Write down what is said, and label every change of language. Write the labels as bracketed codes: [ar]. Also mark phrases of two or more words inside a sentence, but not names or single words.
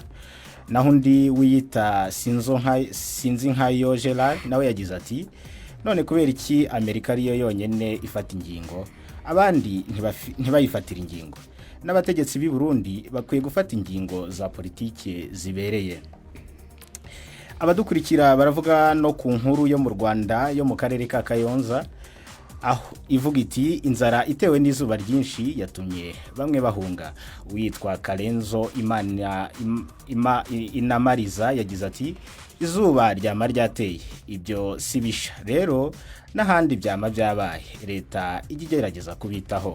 [rw] Naho undi wiyita Sinzi nkayo Gerard nawe yagize ati, none kubera iki Amerika ariyo yonyene ifata ingingo, abandi ntibayifatira ingingo? N'abategetsi b'i Burundi bakwiye gufata ingingo za politike zibereye. Abadukurikira baravuga no ku nkuru yo mu Rwanda yo mu karere ka Kayonza, aho ivuga iti, inzara itewe n'izuba ryinshi yatumye bamwe bahunga. Witwa Karenzo Inamariza yagize ati, izuba ryama ryateye, ibyo sibisha rero n'ahandi byama byabaye, leta igerageza kubitaho.